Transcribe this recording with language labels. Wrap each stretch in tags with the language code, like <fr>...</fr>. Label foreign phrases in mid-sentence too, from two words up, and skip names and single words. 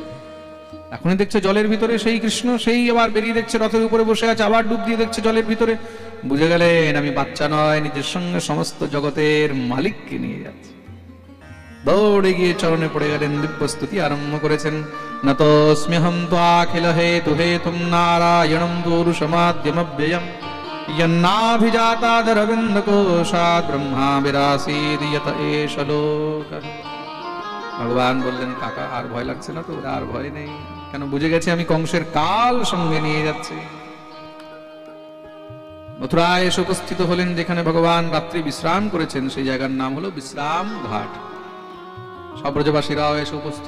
<bn>এখনই দেখছে জলের ভিতরে সেই কৃষ্ণ, সেই আবার বেরিয়ে দেখছে রথের উপরে বসে আছে, আবার ডুব দিয়ে দেখছে জলের ভিতরে। বুঝে গেলেন আমি বাচ্চা নয়, নিজের সঙ্গে সমস্ত জগতের মালিককে নিয়ে যাচ্ছে। দৌড়ে গিয়ে চরণে পড়ে গেলেন, দিব্য স্তুতি আরম্ভ করেছেন।</bn> <sa>নতোস্ম্যহম ত্বাখিল হেতু হেতুম নারায়ণম পুরুষমাদ্যমব্যয়ম यन्नाभिजातादरविन्द कोशात् ब्रह्मा विरासीद यत एष लोकः।</sa> <bn>ভগবান বললেন, কাকা আর ভয় লাগছে না তো? আর ভয় নেই, কেন? বুঝে গেছে আমি কংসের কাল সঙ্গে নিয়ে যাচ্ছি। মথুরায় এসে উপস্থিত হলেন, যেখানে ভগবান রাত্রি বিশ্রাম করেছেন, সেই জায়গার নাম হলো বিশ্রাম ঘাট। সব ব্রজবাসীরাও এসে উপস্থিত।</bn>